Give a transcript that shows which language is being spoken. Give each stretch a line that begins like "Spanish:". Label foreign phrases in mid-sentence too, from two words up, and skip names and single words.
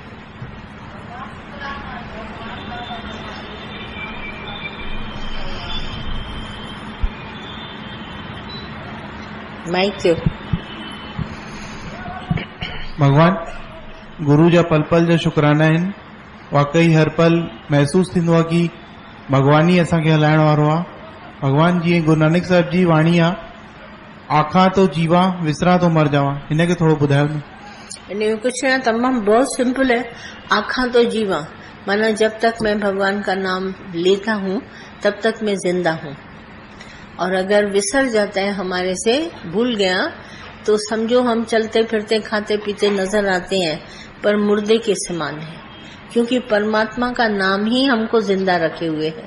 Sindhi: माइक थियो। भगवान, गुरु जा पल पल जा शुक्राना आहिनि। वाकई हर पल महसूस थींदो आहे कि भगवान ही असांखे हलाइण वारो आहे। भगवान, जीअं गुरु नानक साहिब जी वाणी आहे,
Punjabi: ਆਖਾ ਤੋ ਜੀਵਾ ਵਿਸਰਾ ਤੋ ਮਰ ਜਾਵਾ,
Sindhi: हिनखे थोड़ो ॿुधायो न।
Hindi: इनमें कुछ ना, तमाम बहुत सिंपल है।
Punjabi: ਆਖਾ ਤੋ ਜੀਵਾ
Hindi: माना जब तक मैं भगवान का नाम लेता हूँ तब तक मैं जिंदा हूँ, और अगर विसर जाता है हमारे से, भूल गया, तो समझो हम चलते फिरते खाते पीते नजर आते हैं पर मुर्दे के समान है, क्योंकि परमात्मा का नाम ही हमको जिंदा रखे हुए है।